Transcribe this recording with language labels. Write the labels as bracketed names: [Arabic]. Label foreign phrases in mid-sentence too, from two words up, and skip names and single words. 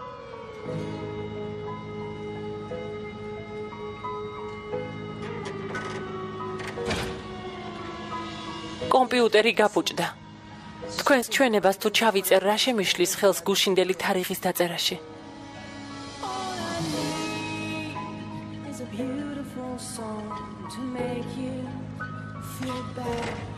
[Georgian] კომპიუტერი გაფუჭდა. თქვენს ჩვენებას თუ ჩავიწერ, რა შემიშლის ხელს გუშინდელი თარიღის დაწერაში? [English] Is a beautiful song to make you feel bad.